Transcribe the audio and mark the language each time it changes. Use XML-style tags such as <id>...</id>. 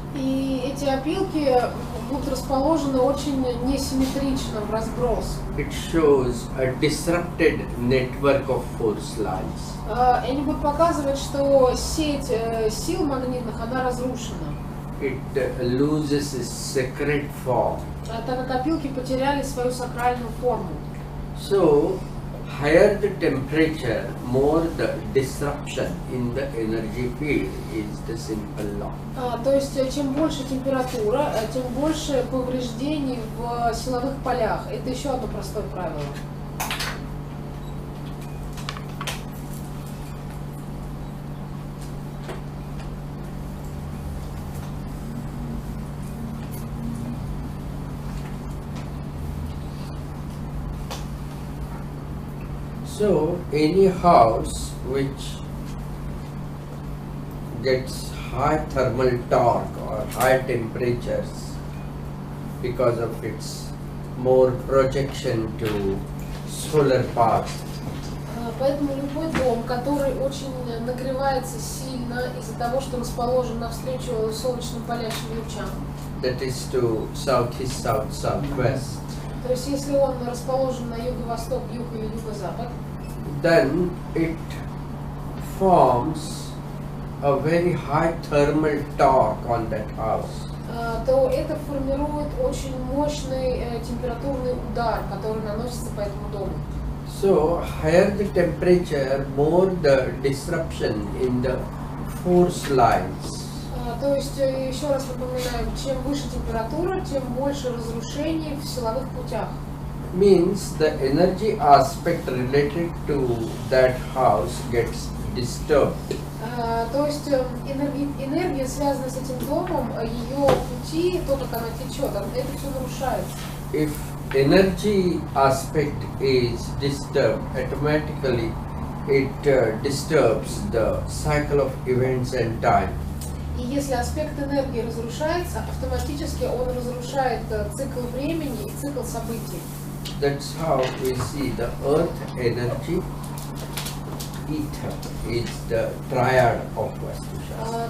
<ru>И эти опилки будут расположены очень несимметрично в разброс.</ru> <en>It shows a disrupted network of force lines.</en> <ru>Они будут показывать, что сеть сил магнитных, она разрушена.</ru> <en>It loses its sacred form.</en> <ru>Так как опилки потеряли свою сакральную форму.</ru> <en>So, higher the temperature, more the disruption in the energy field is the simple law.</en> <ru>То есть, чем больше температура, тем больше повреждений в силовых полях. Это еще одно простое правило.</ru> <en>So, any house which gets high thermal torque or high temperatures because of its more projection to solar path,</en> <ru>Поэтому любой дом, который очень нагревается сильно из-за того, что расположен навстречу солнечным палящим лучам,</ru> <en>that is to southeast, south, southwest,</en> <ru>то есть если он расположен на юго-восток, юг или юго-запад,</ru> <en>then it forms a very high thermal torque on that house.</en> <ru>то это формирует очень мощный температурный удар, который наносится по этому дому.</ru> <en>So, higher the temperature, more the disruption in the force lines.</en> <ru>То есть, еще раз напоминаем, чем выше температура, тем больше разрушений в силовых путях.</ru> <en>Means the energy aspect related to that house gets disturbed.</en> <ru>То есть энергия, связанная с этим домом, ее пути, то, как она течет, это все нарушается.</ru> <en>If energy aspect is disturbed, automatically it disturbs the cycle of events and time.</en> <ru>И если аспект энергии разрушается, автоматически он разрушает цикл времени и цикл событий.</ru> <en>That's how we see the earth energy, ether is the triad of Vastu Shastra.</en>